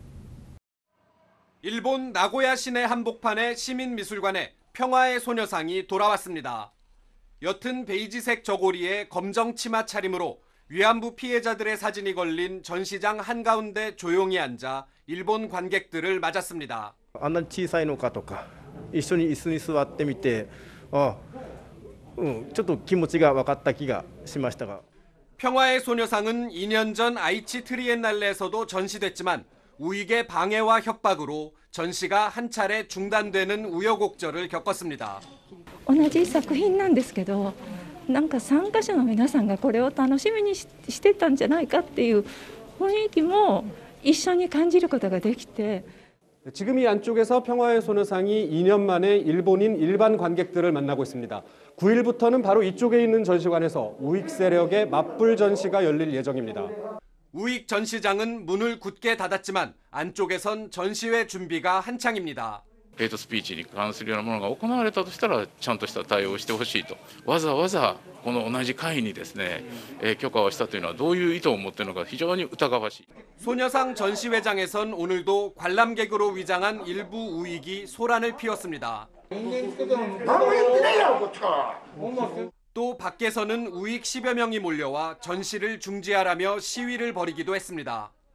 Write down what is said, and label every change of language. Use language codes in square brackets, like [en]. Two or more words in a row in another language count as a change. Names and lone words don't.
[ko] 일본 나고야 시내 한복판의 시민미술관에 평화의 소녀상이 돌아왔습니다. 옅은 베이지색 저고리에 검정 치마 차림으로 위안부 피해자들의 사진이 걸린 전시장 한가운데 조용히 앉아 일본 관객들을 맞았습니다. [ja] あんなに小さいのかとか、一緒に椅子に座ってみて、ちょっと気持ちが分かった気がしましたが。 [ko] 평화의 소녀상은 2년 전 아이치 트리엔날레에서도 전시됐지만 우익의 방해와 협박으로 전시가 한 차례 중단되는 우여곡절을 겪었습니다. [ja] 同じ作品なんですけど、なんか参加者の皆さんがこれを楽しみにしてたんじゃないかっていう雰囲気も一緒に感じることができて。 [ko] 지금 이 안쪽에서 평화의 소녀상이 2년 만에 일본인 일반 관객들을 만나고 있습니다. 9일부터는 바로 이쪽에 있는 전시관에서 우익 세력의 맞불 전시가 열릴 예정입니다. 우익 전시장은 문을 굳게 닫았지만 안쪽에선 전시회 준비가 한창입니다. [ja] ヘイトスピーチに関するようなものが行われたとしたらちゃんとした対応をしてほしいとわざわざこの同じ会にですね許可をしたというのはどういう意図を持っているのか非常に疑わしい. [ko] 소녀상 전시회장에선 오늘도 관람객으로 위장한 일부 우익이 소란을 피웠습니다. 또 밖에서는 우익 10여 명이 몰려와 전시를 중지하라며 시위를 벌이기도 했습니다.